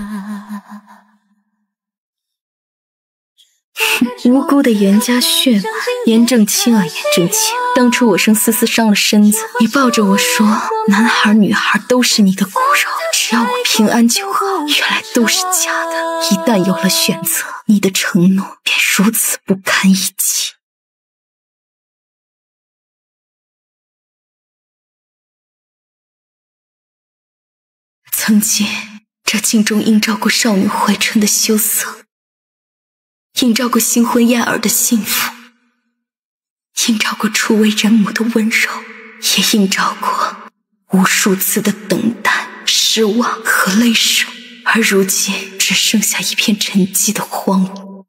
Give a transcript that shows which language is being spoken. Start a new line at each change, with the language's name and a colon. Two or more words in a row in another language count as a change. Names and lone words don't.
Chinese: 無辜的嚴家血脈，嚴正清啊，嚴正清！當初我生思思傷了身子，你抱着我說，男孩女孩都是你的骨肉，只要我平安就好。原來都是假的。一旦有了選擇，你的承諾便如此不堪一擊。曾經，這鏡中映照過少女懷春的羞澀，映照過新婚燕爾的幸福，映照過初為人母的溫柔，也映照過無數次的等待、失望和淚水，而如今只剩下一片沉寂的荒蕪。